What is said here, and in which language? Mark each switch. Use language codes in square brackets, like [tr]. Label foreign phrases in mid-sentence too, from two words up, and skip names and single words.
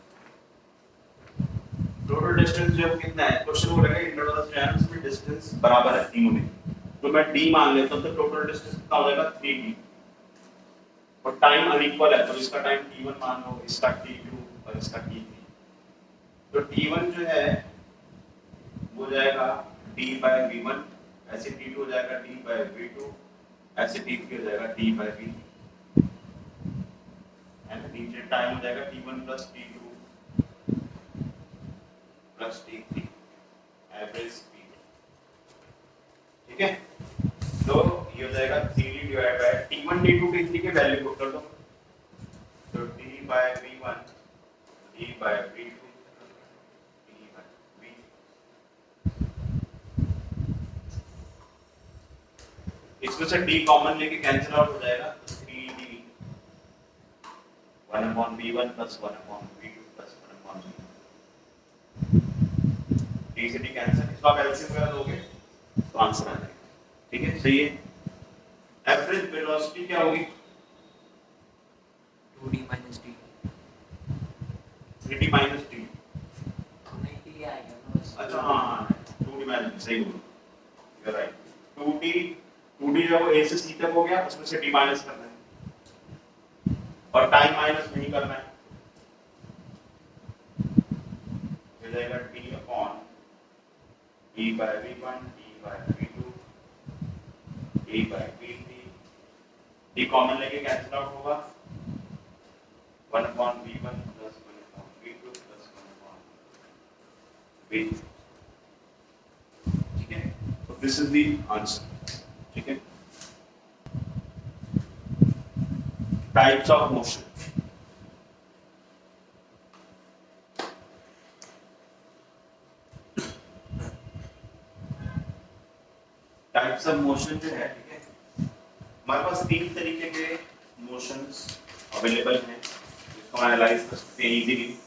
[en] total distance [hi] जो कितना है, क्वेश्चन बोलेगा इंटरवल जो है उसमें डिस्टेंस बराबर है तीनों में, तो मैं d मान लेता हूं तो [en] total distance [hi] कितना हो जाएगा 3d। और टाइम अनइक्वल है तो इसका टाइम t1 मान लो, इसका t2 और इसका t3। तो t1 जो है वो जाएगा [en] d by v1, [hi] ऐसे t2 हो जाएगा [en] d by v2, [hi] ऐसे t3 हो जाएगा [en] d by v3, [hi] एंड नीचे टाइम हो जाएगा t1 t2 t3 [en] average speed. [hi] ठीक है, तो ये हो जाएगा 3d [en] divide by [hi] t1 t2 t3 के वैल्यू पुट कर दो, तो [en] d by v1 d by v2 [hi] इसमें से d कॉमन लेके [en] cancel out [hi] हो जाएगा, तो 3d 1/v1 + 1/v2 + 1/v3। डी से डी कैंसिल, इसको आप एलसीएम वगैरह दोगे तो आंसर आ जाएगा। ठीक है, सही है। [en] average velocity [hi] क्या होगी? [en] 2d minus d 3d माइनस डी। [hi] नहीं t आएगा ना बस। अच्छा हाँ, 2d माइनस, सही बोल, [en] you are right. [hi] 2d जब वो a से c तक हो गया उसमें से d माइनस करना है और टाइम माइनस नहीं करना है, हो जाएगा [en] d upon e by v1 e by v2 e by v3, d कॉमन लेके cancel out होगा 1 upon v1 plus 1 upon v2 plus 1 upon v3। [hi] ठीक है, तो [en] this is the answer. [hi] ठीक है, [en] types of motion. types of motion [hi] जो है, ठीक है, हमारे पास 3 तरीके के [en] motions available [hi] हैं जिसको हम एनालाइज कर सकते हैं इजीली।